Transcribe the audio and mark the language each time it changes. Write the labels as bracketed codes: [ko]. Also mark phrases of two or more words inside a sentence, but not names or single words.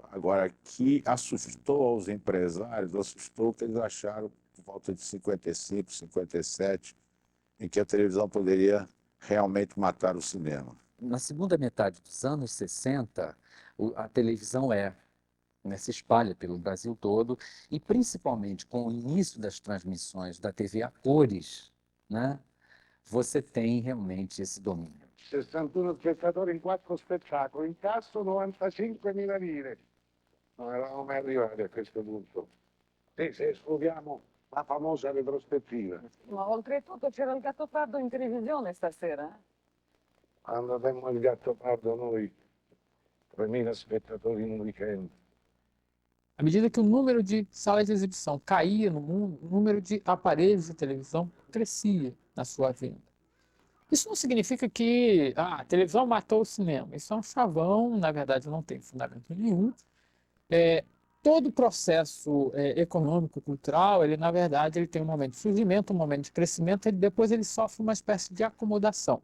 [pt] Agora, que assustou aos empresários, assustou o que eles acharam por volta de 55, 57, em que a televisão poderia realmente matar o cinema. Na segunda metade dos anos 60, a televisão se espalha pelo Brasil todo, e principalmente com o início das transmissões da TV a cores, né, você tem realmente esse domínio. [it] 61 spettatori in 4 spettacoli, incasso 95.000 lire. Non eravamo mai arrivati a questo punto. E se escludiamo la famosa retrospettiva. Ma oltretutto c'era il Gattopardo in televisione stasera. Quando abbiamo il Gattopardo noi, 3.000 spettatori in un weekend. [pt] À medida que o número de salas de exibição caía no mundo, o número de aparelhos de televisão crescia na sua venda. Isso não significa que a televisão matou o cinema. Isso é um chavão, na verdade não tem fundamento nenhum. Todo o processo econômico, cultural, ele na verdade ele tem um momento de surgimento, um momento de crescimento, e depois ele sofre uma espécie de acomodação.